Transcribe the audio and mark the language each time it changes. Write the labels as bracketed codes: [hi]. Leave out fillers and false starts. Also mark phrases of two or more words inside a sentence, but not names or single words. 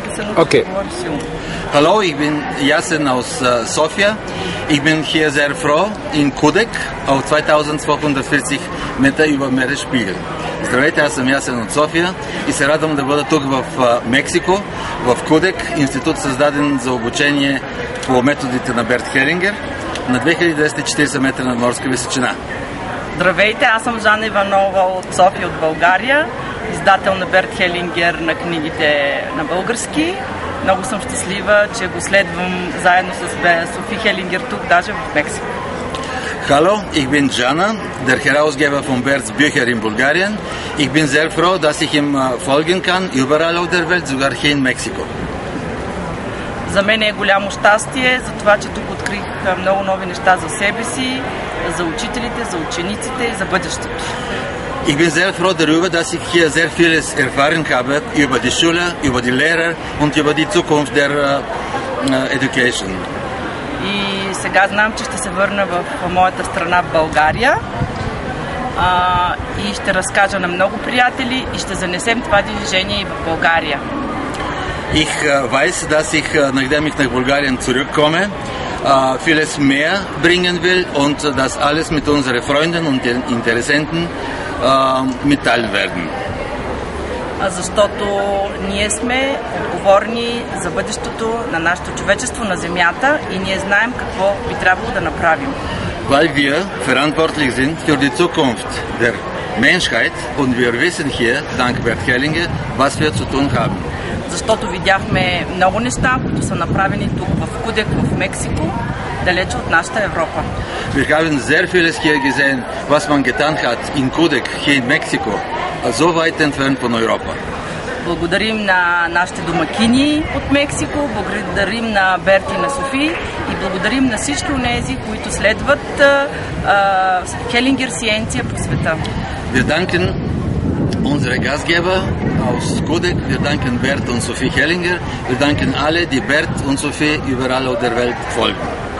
[de] Jasen und [en] Okay. [de] Hallo, ich bin Jasen aus Sofia. Ich bin hier sehr froh in Kudek auf 2240 Meter über Meeresspiegel. [bg] Здравейте, аз съм Ясен от София и се радвам да бъда тук в Мексико, в Кудек, институт създаден за обучение по методите на Берт Хелингер на 2240 метра над морска височина. Здравейте, аз съм Жана Иванова от София, от България, издател на Берт Хелингер на книгите на български. Много съм щастлива, че го следвам заедно с Софи Хелингер тук, даже в Мексико. [de] Hallo, ich bin Jana, der Herausgeber von Berts Bücher in Bulgarien. Ich bin sehr froh, dass ich ihm folgen kann, überall auf der Welt, sogar hier in Mexiko. [bg] За мен е голямо щастие за това, че тук открих много нови неща за себе си, за учителите, за учениците и за бъдещето. [de] Ich bin sehr froh darüber, dass ich hier sehr vieles erfahren habe über die Schule, über die Lehrer und über die Zukunft der Education. [bg] И сега знам, че ще се върна в моята страна, в България, и ще разкажа на много приятели и ще занесем това движение и в България. [de] Ich weiß, dass ich, nachdem ich nach Bulgarien zurückkomme, vieles mehr bringen will und das alles mit unseren Freunden und den Interessenten mitteilen werden. [bg] Защото ние сме отговорни за бъдещето на нашето човечество на Земята и ние знаем какво би трябвало да направим. [de] Weil wir verantwortlich sind für die Zukunft der Menschheit und wir wissen hier, dank Bert Hellinger, was wir zu tun haben. [bg] Защото видяхме много неща, които са направени тук в Кудек, в Мексико, далече от нашата Европа. [de] Wir haben sehr vieles hier gesehen, was man getan hat in Kudek, hier in Mexiko, so weit entfernt von Europa. [bg] Благодарим на нашите домакини от Мексико, благодарим на Берт и на Софи и благодарим на всички онези, които следват Хелингер Сиенция по света. [de] Wir danken unsere Gastgeber aus Kudek, wir danken Bert und Sophie Hellinger, wir danken alle, die Bert und Sophie überall auf der Welt folgen.